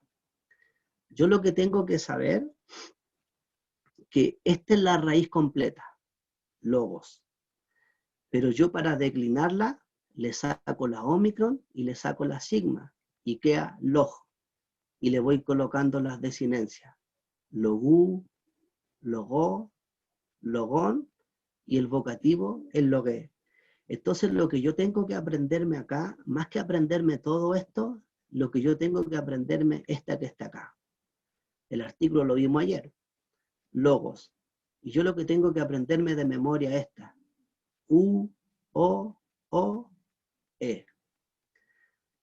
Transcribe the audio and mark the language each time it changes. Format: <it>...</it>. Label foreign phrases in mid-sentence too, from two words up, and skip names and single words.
<es>Yo lo que tengo que saber, que esta es la raíz completa, logos, pero yo para declinarla, le saco la omicron y le saco la sigma, y queda log, y le voy colocando las desinencias,</es> <el>λόγου, λόγῳ, λόγον,</el> <es>y el vocativo, el logué. Entonces lo que yo tengo que aprenderme acá, más que aprenderme todo esto, lo que yo tengo que aprenderme esta que está acá. El artículo lo vimos ayer, logos. Y yo lo que tengo que aprenderme de memoria es esta, u, o, e.</es>